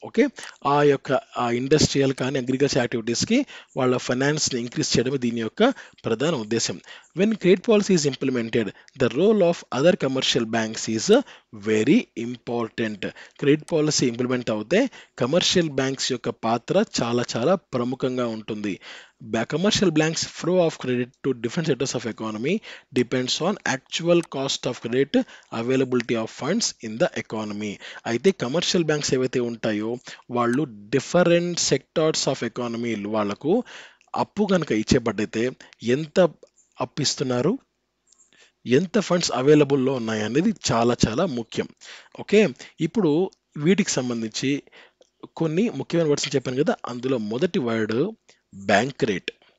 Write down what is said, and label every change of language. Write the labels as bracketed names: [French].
[Telugu] Okay, ఆ industrial కానీ agriculture యాక్టివిటీస్కి వాళ్ళ ఫైనాన్స్ని ఇంక్రీజ్ చేయడమే దీని యొక్క ప్రధాన ఉద్దేశం. [English] When credit policy is implemented, the role of other commercial banks is very important. [Telugu] Credit policy implement అవుతే కమర్షియల్ బ్యాంక్స్ యొక్క పాత్ర చాలా చాలా ప్రముఖంగా ఉంటుంది. [English] Commercial banks flow of credit to different sectors of economy depends on actual cost of credit, availability of funds in the economy. [Telugu] అయితే commercial banks ఏవైతే ఉంటాయో వాళ్ళు [English] different sectors of economy [Telugu] వాళ్ళకు అప్పు కనుక ఇచ్చేపట్టయితే ఎంత అప్పు ఇస్తున్నారు, ఎంత ఫండ్స్ అవైలబుల్లో ఉన్నాయి అనేది చాలా చాలా ముఖ్యం. ఓకే, ఇప్పుడు వీటికి సంబంధించి కొన్ని ముఖ్యమైన వర్డ్స్ చెప్పాను కదా, అందులో మొదటి వర్డ్ బ్యాంక్ రేట్.